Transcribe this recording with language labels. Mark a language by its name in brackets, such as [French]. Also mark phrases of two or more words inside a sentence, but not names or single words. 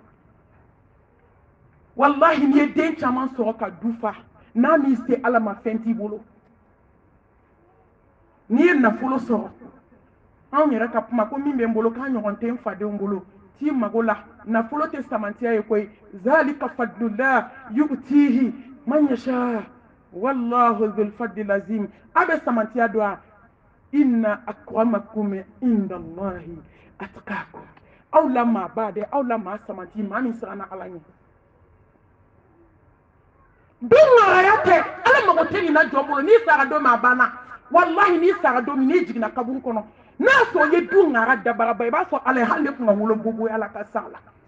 [Bambara] wallahi n'i ye den caman sɔrɔ ka du fa n'a m'i se ala ma fɛn t'i bolo n'i ye nafolo sɔrɔ an yɛrɛ ka kuma ko min bɛ n bolo k'an ɲɔgɔn tɛ n fadenw bolo t'i mago la nafolo tɛ samantiya ye koyi [Arabic] ذلك فضل الله يؤتيه من يشاء والله ذو الفضل العظيم [Bambara] a bɛ samantiya dɔn a [Arabic] إن أكرمكم عند الله أتقاكم [Bambara] aw la maa ba dɛ aw la maa samanti maa min siranna ala ɲɛ don ŋaraya tɛ ala mago tɛ nin na jɔn bolo n'i sara don min a banna wallahi n'i sara don min n'i jiginna kaburu kɔnɔ n'a sɔrɔ i ye du ŋara dabaraba i b'a fɔ ala ye hali ne tun ka wolo bobo ala ka sa la